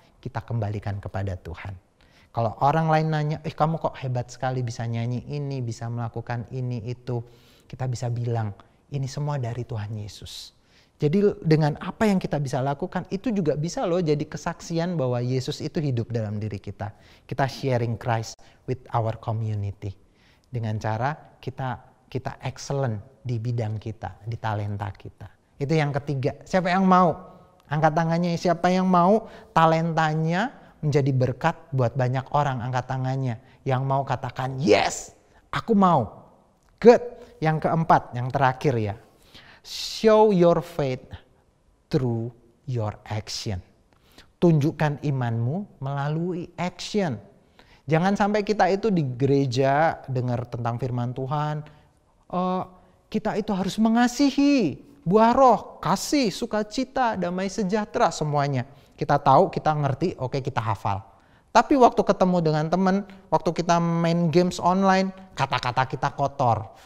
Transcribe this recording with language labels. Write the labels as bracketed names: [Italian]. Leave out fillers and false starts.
[Indonesian] Kita kembalikan kepada Tuhan. Kalau orang lain nanya, kamu kok hebat sekali bisa nyanyi ini, bisa melakukan ini, itu. Kita bisa bilang, ini semua dari Tuhan Yesus. Jadi dengan apa yang kita bisa lakukan, itu juga bisa loh jadi kesaksian bahwa Yesus itu hidup dalam diri kita. [English] Kita sharing Christ with our community. [Indonesian] Dengan cara kita excellent di bidang kita, di talenta kita. Itu yang ketiga. Siapa yang mau? Angkat tangannya. Siapa yang mau talentanya menjadi berkat buat banyak orang? Angkat tangannya. Yang mau katakan, yes, aku mau. Good. Yang keempat, yang terakhir ya. [English] Show your faith through your action. [Indonesian] Tunjukkan imanmu melalui action. Jangan sampai kita itu di gereja dengar tentang firman Tuhan. Kita itu harus mengasihi, buah roh, kasih, sukacita, damai sejahtera semuanya. Kita tahu, kita ngerti, oke kita hafal. Tapi waktu ketemu dengan teman, waktu kita main games online, kata-kata kita kotor.